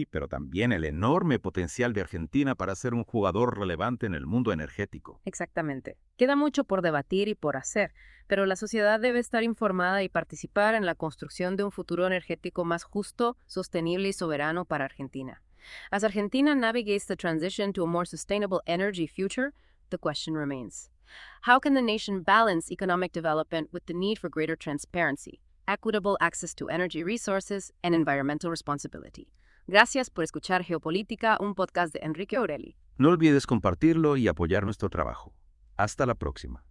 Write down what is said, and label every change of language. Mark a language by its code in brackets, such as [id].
[es] Sí, pero también el enorme potencial de Argentina para ser un jugador relevante en el mundo energético. Exactamente. Queda mucho por debatir y por hacer, pero la sociedad debe estar informada y participar en la construcción de un futuro energético más justo, sostenible y soberano para Argentina. [en] As Argentina navigates the transition to a more sustainable energy future, the question remains: how can the nation balance economic development with the need for greater transparency, equitable access to energy resources, and environmental responsibility? [es] Gracias por escuchar Geopolítica, un podcast de Enrique Aureli. No olvides compartirlo y apoyar nuestro trabajo. Hasta la próxima.